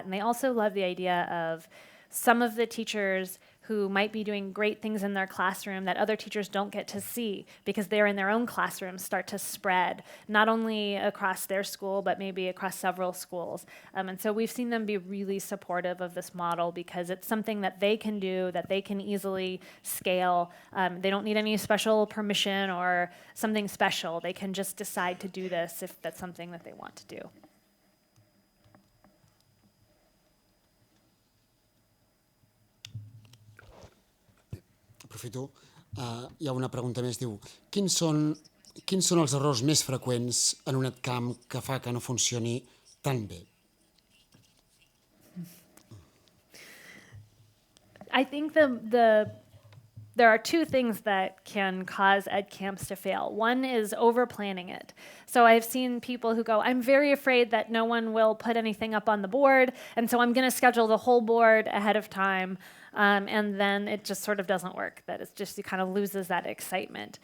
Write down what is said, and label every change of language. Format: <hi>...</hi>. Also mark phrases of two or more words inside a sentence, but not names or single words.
<en>And they also love the idea of some of the teachers who might be doing great things in their classroom that other teachers don't get to see because they're in their own classrooms start to spread, not only across their school, but maybe across several schools. And so we've seen them be really supportive of this model because it's something that they can do, that they can easily scale. They don't need any special permission or something special. They can just decide to do this if that's something that they want to do.</en> <ca>Aprofito, hi ha una pregunta més, diu, quins són els errors més freqüents en un Edcamp que fa que no funcioni tan bé?</ca> <en>I think there are 2 things that can cause Edcamps to fail. One is over-planning it. So I've seen people who go, I'm very afraid that no one will put anything up on the board, and so I'm going to schedule the whole board ahead of time. And then it just sort of doesn't work. That it's just, it kind of loses that excitement.</en>